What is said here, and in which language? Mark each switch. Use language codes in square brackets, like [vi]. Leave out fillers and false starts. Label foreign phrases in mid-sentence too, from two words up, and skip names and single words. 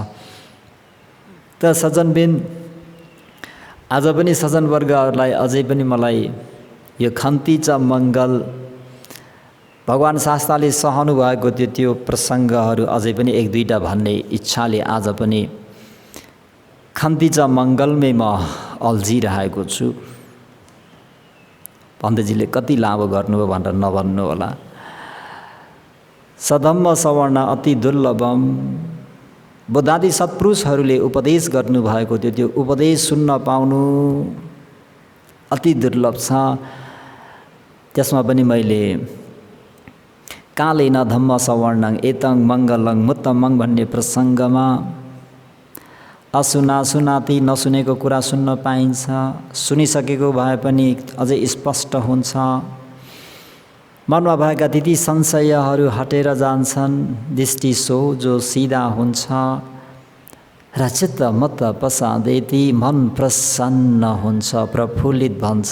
[ne] त सज्जनबिन, आज पनि सज्जनवर्गहरूलाई अझै पनि मलाई यो [pi] खन्ती च मङ्गल [ne] भगवान् शास्त्रले सहनु भएको त्यो प्रसङ्गहरू अझै पनि एक दुईटा भन्ने इच्छाले आज पनि [pi] खन्ती च [ne] मङ्गलमै म अल्झिरहेको छु। पन्तजीले कति लामो गर्नुभयो भनेर नभन्नु होला। [pi] सधम्म सवर्ण अति दुर्लभम। [ne] बुद्धादि सत्पुरुषहरूले उपदेश गर्नुभएको त्यो उपदेश सुन्न पाउनु अति दुर्लभ छ। त्यसमा पनि मैले [pi] कालेन धम्म सवर्णं एतं मङ्गलं मुत्तमं [ne] भन्ने प्रसङ्गमा [pi] असुना सुनाती, [ne] नसुनेको कुरा सुन्न पाइन्छ, सुनिसकेको भए पनि अझै स्पष्ट हुन्छ। मनमा भएका ती संशयहरू हटेर जान्छन्, दृष्टि सोझो सिधा हुन्छ र [pi] चित्त मत प्रसादेति, [ne] मन प्रसन्न हुन्छ, प्रफुल्लित भन्छ।